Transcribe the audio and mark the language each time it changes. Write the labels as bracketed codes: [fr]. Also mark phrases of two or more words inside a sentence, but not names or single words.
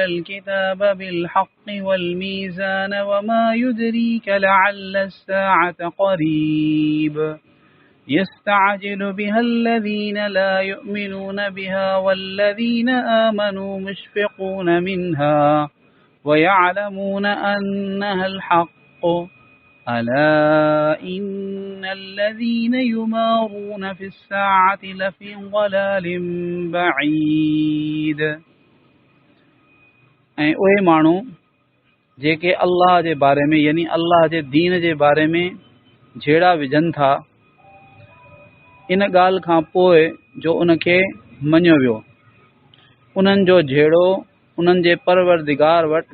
[ar] الكتاب بالحق والميزان وما يدريك لعل الساعة قريب يستعجل بها الذين لا يؤمنون بها والذين آمنوا مشفقون منها ويعلمون أنها الحق ألا إن الذين يمارون في الساعة لفي ضلال بعيد [sd] ऐं उहे माण्हू जेके अल्लाह जे बारे में यानी अल्लाह जे दीन जे बारे में झेड़ा विझनि था इन ॻाल्हि खां पोइ जो उनखे मञियो वियो उन्हनि जो झेड़ो उन्हनि जे परवरदिगार वटि